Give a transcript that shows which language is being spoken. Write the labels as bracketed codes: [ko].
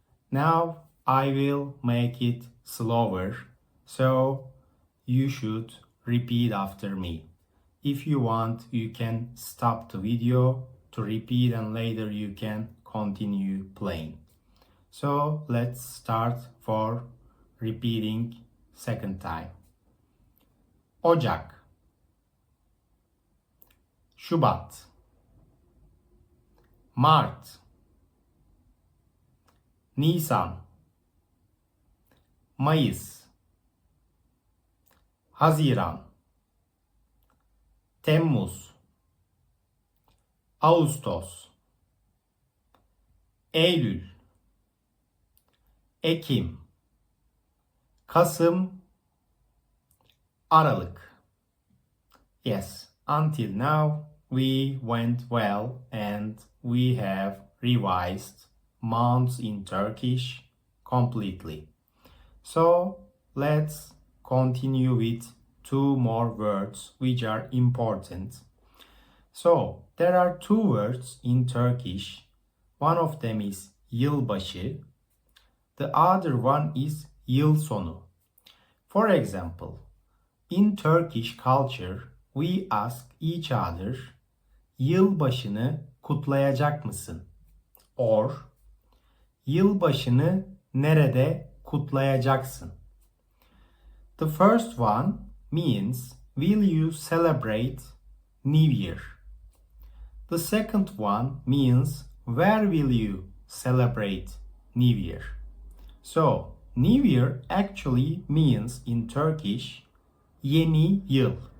[en] Now I will make it slower, so you should repeat after me. If you want, you can stop the video to repeat and later you can continue playing. So let's start for repeating second time. [tr] Ocak, Şubat, Mart, Nisan, Mayıs, Haziran, Temmuz, Ağustos, Eylül, Ekim, Kasım, Aralık. [en] Yes, until now we went well and we have revised months in Turkish completely. So let's continue with two more words which are important. So there are two words in Turkish. One of them is yılbaşı. The other one is yıl sonu. For example, in Turkish culture, we ask each other, yılbaşını kutlayacak mısın? [tr] Or, yılbaşını nerede kutlayacaksın? [en] The first one means, will you celebrate New Year? The second one means, where will you celebrate New Year? So, New Year actually means in Turkish, yeni yıl.